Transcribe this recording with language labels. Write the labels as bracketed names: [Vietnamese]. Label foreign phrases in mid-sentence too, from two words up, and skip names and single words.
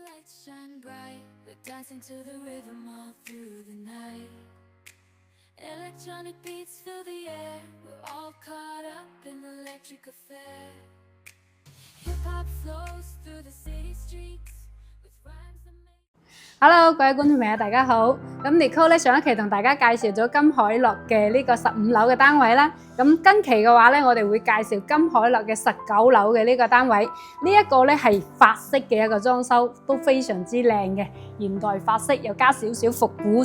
[English] shine bright, we're dancing to the rhythm all through the night. Electronic beats fill the air, we're all caught up in the electric affair. Hip-hop flows through the city streets with rhymes that make [Cantonese] Hello，各位觀眾朋友，大家好。咁 Nicole 咧上一期同大家介紹咗金海樂嘅呢個15樓嘅單位啦。咁今期嘅話咧，我哋會介紹金海樂嘅19樓嘅呢個單位。呢一個咧係法式嘅一個裝修，都非常之靚嘅，現代法式又加少少復古。